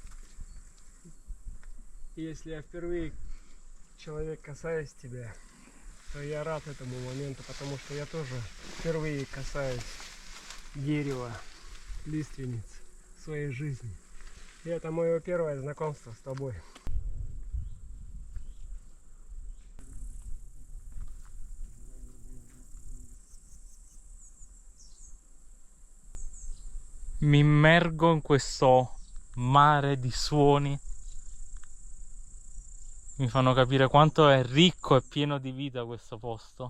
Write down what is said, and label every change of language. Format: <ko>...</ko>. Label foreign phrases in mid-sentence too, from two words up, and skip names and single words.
<ru>И если я впервые человек касаюсь тебя, то я рад этому моменту, потому что я тоже впервые касаюсь дерева, лиственниц в своей жизни. И это мое первое знакомство с тобой.</ru> <it>Mi immergo in questo mare di suoni. Mi fanno capire quanto è ricco e pieno di vita questo posto.</it>